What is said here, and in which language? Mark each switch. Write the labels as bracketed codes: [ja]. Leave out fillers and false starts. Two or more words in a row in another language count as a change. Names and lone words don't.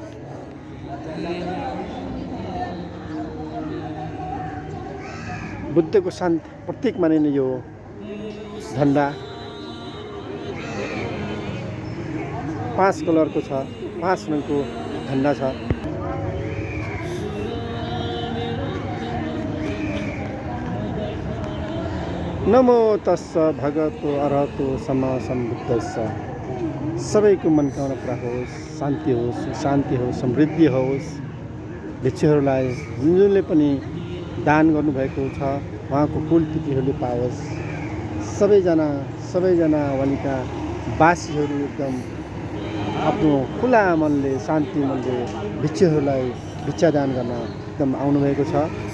[ne] बुद्धको शान्ति प्रतीक मानिने यो झन्डा 5 कलरको छ, 5 रङको झन्डा छ। [pi] नमो तस्स भगवतो अरहतो सम्मा सम्बुद्धस्स। [ne] सबैको मनोकामना पुरा होस्, शान्ति होस्, शान्ति होस्, समृद्धि होस्। भिक्षुहरूलाई जुन जुनले पनि दान गर्नुभएको छ उहाँको कुल तिथिहरूले पाओस्। सबैजना वालिका वासीहरू एकदम आफ्नो खुला मनले, शान्ति मनले भिक्षुहरूलाई भिक्षा दान गर्न एकदम आउनुभएको छ।